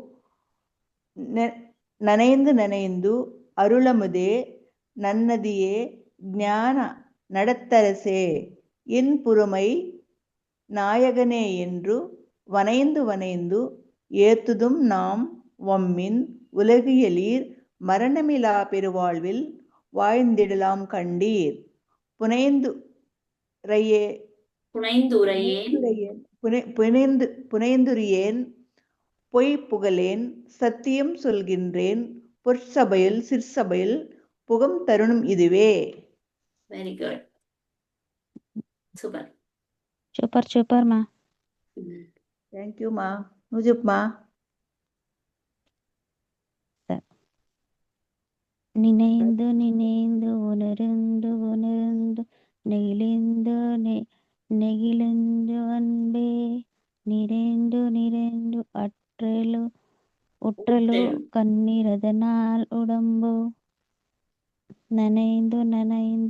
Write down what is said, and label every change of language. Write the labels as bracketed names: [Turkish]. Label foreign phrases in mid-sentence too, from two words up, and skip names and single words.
[Tamil] நனைந்து நனைந்து அருளமுதே நன்னதியே ஞான நடத்தரசே என் புறமை நாயகனே என்று வனைந்து வனைந்து ஏத்துதும் நாம் வம்மின் உலகியலீர் மரணமிலா பெருவாழ்வில் வாழ்ந்திடலாம் கண்டீர். புனைந்துரையேன் பொய் புகழேன் சத்தியம் சொல்கின்றேன். பொற்சபையில் சிற்சபையில் புகும் தருணம் இதுவே. [English] very good. super super super మా. thank you [Telugu] మా. నువ్వు చెప్పు మా. [Tamil] நினைந்து நினைந்து உணர்ந்து உணர்ந்து நெகிழ்ந்து நெகிழ்ந்து அன்பே நிறைந்து நிறைந்து உற்றலு கண்ணீரதனால் உடம்பு நனைந்து நனைந்து